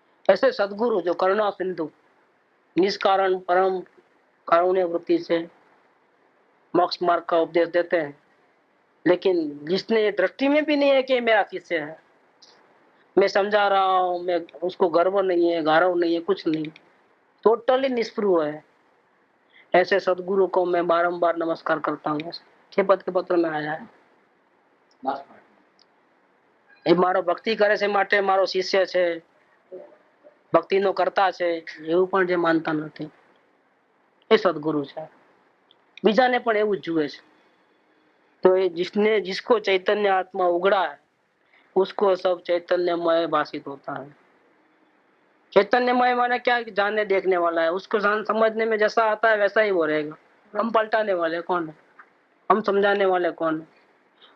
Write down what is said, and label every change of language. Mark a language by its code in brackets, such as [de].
[hi] ऐसे सदगुरु जो करुणा सिंधु निष्कारण परम कारुण्य वृत्ति से मोक्ष मार्ग का उपदेश देते हैं, लेकिन जिसने दृष्टि में भी नहीं है कि मेरा शिष्य है, मैं समझा रहा हूं, मैं उसको गर्व नहीं है, गारव नहीं है, कुछ नहीं, टोटली निष्पृह है, ऐसे सदगुरु को मैं बारंबार नमस्कार करता हूँ। 6 पद के पत्र में आया है। [gu] એ મારો ભક્તિ કરે છે માટે મારો શિષ્ય છે, ભક્તિનો કરતા છે એવું પણ જે માનતા નથી એ સદગુરુ છે, બીજાને પણ એવું જ જુએ છે। [hi] तो ये जिसको चैतन्य आत्मा उगड़ा है उसको सब चैतन्यमय भाषित होता है। चैतन्यमय माने क्या, जानने देखने वाला है, उसको समझने में जैसा आता है वैसा ही वो रहेगा। हम पलटाने वाले कौन है, हम समझाने वाले कौन है।